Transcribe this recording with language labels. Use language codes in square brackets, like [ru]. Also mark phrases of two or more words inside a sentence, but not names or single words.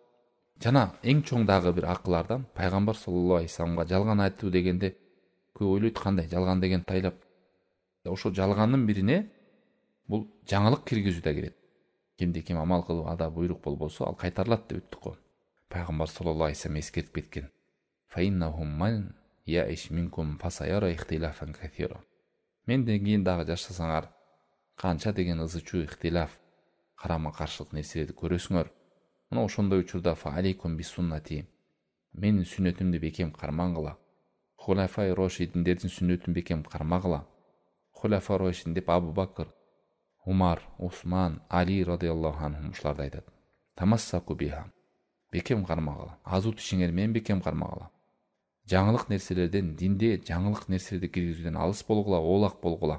[ky] Жана эң чоң дагы бир акылардан пайгамбар [ar] صلى الله عليه وسلم [ky] жалган айтуу дегенде көп ойлойт, кандай жалган деген тайлап. Ошо жалгандын бирине бул жаңылык киргизүү да кирет. Кимде ким амал кылып ада буйрук болбосо, ал кайтарылат деп өттүк го. Пайгамбар [ar] صلى الله عليه وسلم [ky] эскертип кеткен. [ar] فإنهم من يعش منكم فسيرى اختلافا كثيرا. [ky] Менден кийин дагы жашасаңар, канча деген ызычуу ихтилаф, карама каршылык нерселерди көрөсүңөр. Мына ошондой учурда [ar] فعليكم بسنتي. [ky] Менин сүннөтүмдү бекем кармангыла. Хулафай рошидиндердин сүннөтүн бекем кармагыла. [ar] الخلفاء الراشدين [ky] деп Абу Бакр, Умар, Усман, Али [ar] رضي الله عنهم [ky] ушуларды айтат. [ar] تمسكوا بها. [ky] Бекем кармагыла. Азу тишиңер менен бекем кармагыла. Жаңылык нерселерден, динде жаңылык нерселерди киргизүүдөн алыс болгула, оолак болгула.